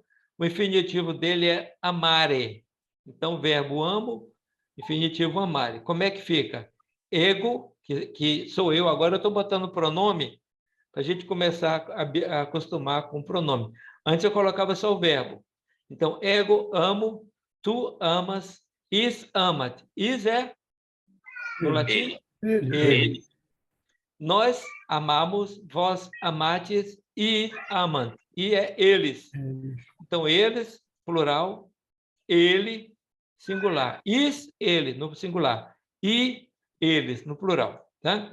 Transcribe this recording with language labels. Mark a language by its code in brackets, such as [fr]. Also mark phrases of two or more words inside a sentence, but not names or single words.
[pt] O infinitivo dele é amare. Então, verbo amo, infinitivo amare. Como é que fica? Ego, que sou eu. Agora eu estou botando pronome para a gente começar a acostumar com o pronome. Antes eu colocava só o verbo. Então, [la] ego, amo, tu amas, is amat. [pt] Is é, no latim, ele. Nós amamos, vós amates, e amam. E é eles. Então, eles, plural, ele, singular. Is, ele, no singular. E eles, no plural. Tá?